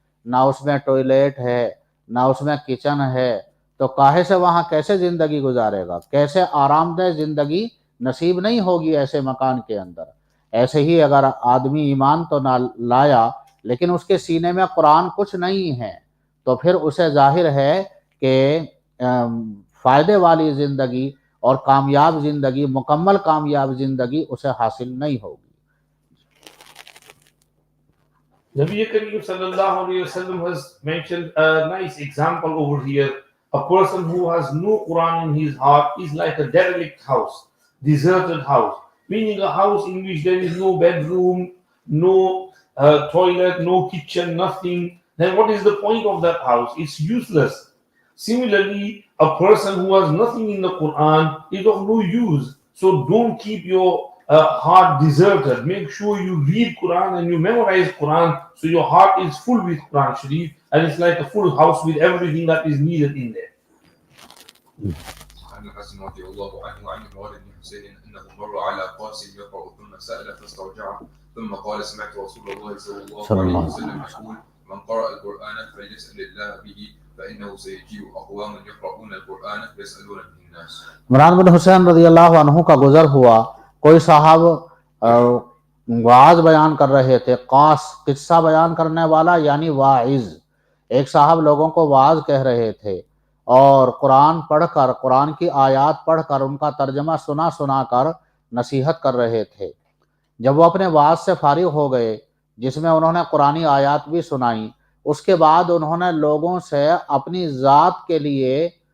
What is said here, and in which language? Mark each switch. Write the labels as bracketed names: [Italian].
[Urdu] نہ اس میں ٹوائلٹ ہے، نہ اس میں کچن ہے، تو کاہے سے وہاں کیسے زندگی گزارے گا؟ کیسے آرام دہ زندگی نصیب نہیں ہوگی ایسے مکان کے اندر؟ ایسے ہی اگر آدمی ایمان تو نہ لایا لیکن اس کے سینے میں قرآن کچھ نہیں ہے تو پھر اسے ظاہر ہے کہ فائدے والی زندگی اور کامیاب زندگی، مکمل کامیاب زندگی اسے حاصل نہیں ہوگی۔ [English] Nabi Kareem sallallahu alayhi wasallam has mentioned a nice example over here. A person who has no Quran in his heart is like a derelict house, deserted house, meaning a house in which there is no bedroom, no toilet, no kitchen, nothing. Then what is the point of that house? It's useless. Similarly, a person who has nothing in the Quran is of no use. So don't keep your heart deserted. Make sure you read Quran and you memorize Quran so your heart is full with Quran Sharif and it's like a full house with everything that is needed in there. [Arabic] عن الحسن رضي الله عنه عن عمران بن حسين أنه مر على قاسم يقرأ ثم سأل فاسترجع ثم قال سمعت رسول الله صلى الله عليه وسلم يقول من قرأ القرآن فليسأل الله به فإنه سيجيء أقوام يقرؤون القرآن يسألون به الناس. [Urdu] عمران بن حسین رضی اللہ عنہ کا گزر ہوا، کوئی صاحب وعظ بیان کر رہے تھے، قصہ بیان کرنے والا یعنی واعظ، ایک صاحب لوگوں کو وعظ کہہ رہے تھے اور قرآن پڑھ کر، قرآن کی آیات پڑھ کر ان کا ترجمہ سنا کر نصیحت کر رہے تھے۔ جب وہ اپنے وعظ سے فارغ ہو گئے جس میں انہوں نے قرآنی آیات بھی سنائیں، اس کے بعد انہوں نے لوگوں سے اپنی ذات کے لیے